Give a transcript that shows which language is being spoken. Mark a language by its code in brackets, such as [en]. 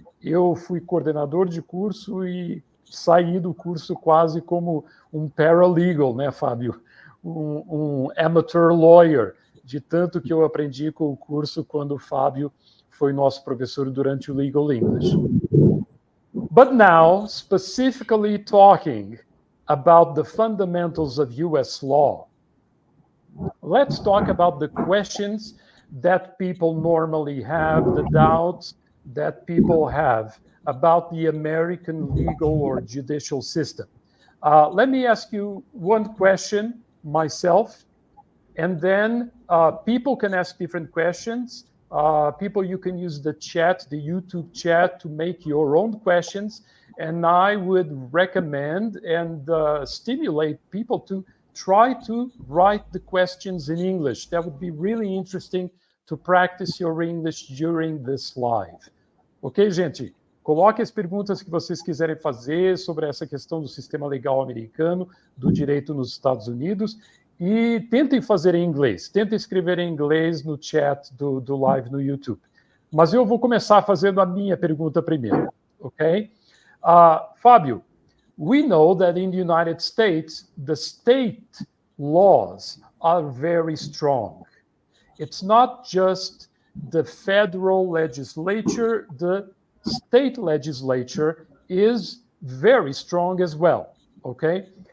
[pt] Eu fui coordenador de curso e saí do curso quase como um paralegal, né, Fábio? Um [en] amateur lawyer, [pt] de tanto que eu aprendi com o curso quando o Fábio foi nosso professor durante o Legal English. [en] But now, specifically talking about the fundamentals of US law, let's talk about the questions that people normally have, the doubts that people have about the American legal or judicial system. Let me ask you one question myself, and then people can ask different questions. People, you can use the chat, the YouTube chat, to make your own questions. And I would recommend and stimulate people to try to write the questions in English. That would be really interesting to practice your English during this live. [pt] Ok, gente? Coloque as perguntas que vocês quiserem fazer sobre essa questão do sistema legal americano, do direito nos Estados Unidos, e tentem fazer em inglês. Tentem escrever em inglês no chat do live no YouTube. Mas eu vou começar fazendo a minha pergunta primeiro, ok? [en] Fábio, we know that in the United States, the state laws are very strong. It's not just the federal legislature, the state legislature is very strong as well, okay?